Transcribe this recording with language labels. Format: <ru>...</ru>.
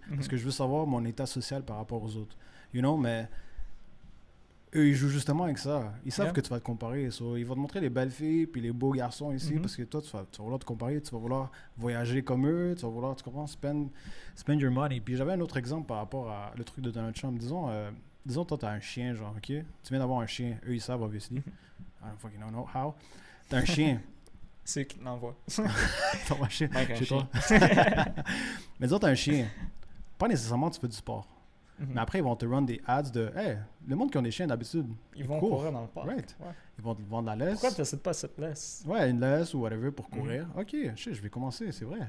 <fr>Parce que je veux savoir mon état social par rapport aux autres.</fr> <en>You know,</en> <fr>mais eux, ils jouent justement avec ça. Ils savent</fr> <en>Yeah.</en> <fr>que tu vas te comparer. So, ils vont te montrer les belles filles puis les beaux garçons ici Mhm. parce que toi, tu vas vouloir te comparer, tu vas vouloir voyager comme eux, tu vas vouloir, tu comprends,</fr> <en>spend your money.</en> <fr>Puis j'avais un autre exemple par rapport à le truc de Donald Trump. Disons toi, tu as un chien, genre, ok? Tu viens d'avoir un chien. Eux, ils savent,</fr> <en>obviously. I don't fucking know how.</en> <fr>Tu as un chien. c'est eux qui l'envoient. Ton chien. Mike, un Chez chien. toi. Mais disons, tu as un chien. Pas nécessairement tu fais du sport. Mais après, ils vont te run des ads de hey, le monde qui ont des chiens d'habitude, Ils vont courent. courir dans le parc.</fr> <en>Right.</en> <fr>Ouais. Ils vont te vendre la laisse. Pourquoi tu n'essaies pas cette laisse? Ouais, une laisse ou whatever pour courir. Ok, je vais commencer, c'est vrai.</fr>